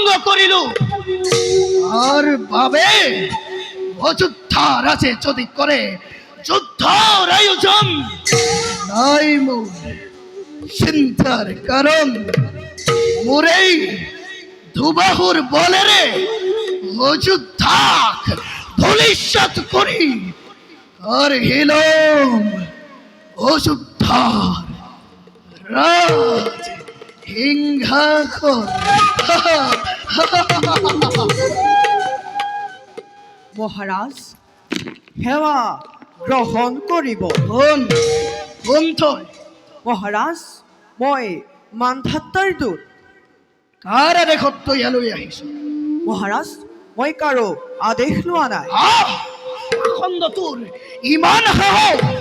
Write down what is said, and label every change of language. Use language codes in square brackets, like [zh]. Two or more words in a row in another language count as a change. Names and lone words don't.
[as] করিল আর ভাবে অযোধ্যা রাজে যদি করে যুদ্ধর আয়োজন নাই মোর চিন্তার কারণ মোরেই দুবাহুর বলে রে অযোধ্যা ধূলিসাৎ করি আর হিলম অযোধ্যার রাজ হিংঘাখন। মহারাজ সেৱা গ্ৰহণ কৰিব। কোন কোন তই মহাৰাজ মই মান্ধাতাৰ দূত। কাৰ আদেশত তই ইয়ালৈ আহিছ? মহাৰাজ মই কাৰো আদেশ লোৱা নাই। পাখণ্ড তোৰ ইমান সাহস!